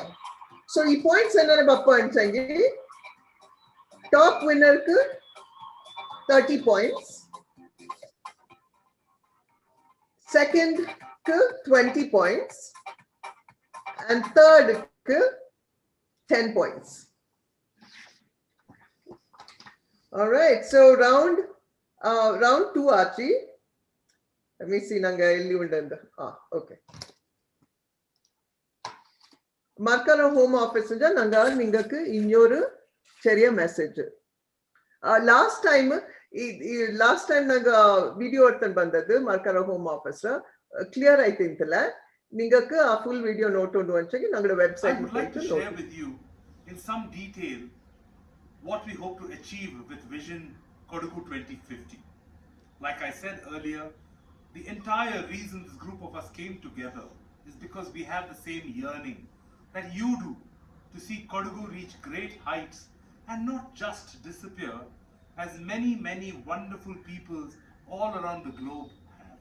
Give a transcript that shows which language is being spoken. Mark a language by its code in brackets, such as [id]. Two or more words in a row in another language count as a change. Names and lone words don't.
[kfa] So he points enna bappa anchangi [en] top winner [kfa] ku 30 points, second ku 20 points, and third ku 10 points. All right, so round 2 Archie. [en] Let me see [kfa] nanga illi undanda. [en] Okay. [kfa] Markara [en] home office [kfa] unja nanga ningaku innoru cheriya message. [en] Last time [kfa] nanga video orthan bandadu Markara [en] home office clear [kfa] aitintala ningaku a [en] full video note [kfa] ondu anchagi nanga website [en] I would like to share with you in some detail what we hope to achieve with Vision Kodagu 2050. Like I said earlier, the entire reason this group of us came together is because we have the same yearning that you do to see Kodagu reach great heights and not just disappear as many wonderful peoples all around the globe have.